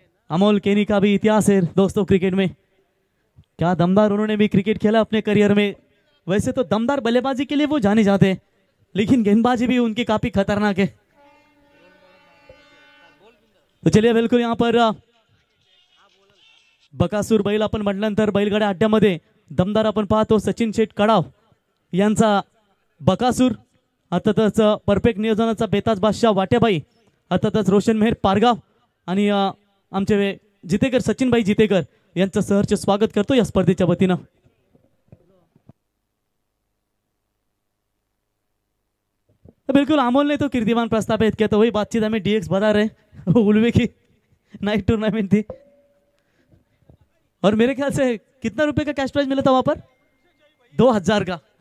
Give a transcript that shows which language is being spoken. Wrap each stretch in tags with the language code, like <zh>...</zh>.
<hi>अमोल केनी का भी इतिहास है दोस्तों क्रिकेट में। क्या दमदार उन्होंने भी क्रिकेट खेला अपने करियर में। वैसे तो दमदार बल्लेबाजी के लिए वो जाने जाते हैं, लेकिन गेंदबाजी भी उनकी काफी खतरनाक है। तो चलिए बिल्कुल यहाँ पर</hi> <mr>बकासूर बैल आपण म्हटल्यानंतर बैलगाड्या अड्ड्यामध्ये दमदार आपण पाहतो सचिन शेठ कडाव यांचा बकासूर, अर्थातच परफेक्ट नियोजनाचा बेताज बादशाह वाट्याबाई, अर्थातच रोशन मेहर पारगाव आणि आमचे जितेकर सचिनबाई जितेकर यांचं सहर्ष स्वागत करतो या स्पर्धेच्या वतीनं।</mr> <hi>बिल्कुल अमोल ने तो कीर्तिमान प्रस्तावित किया, तो वही बातचीत हमें डीएक्स बता रहे उलवे की नाइट टूर्नामेंट थी। और मेरे ख्याल से कितना रुपए का कैश प्राइज मिला था वहां पर? 2000 का।</hi>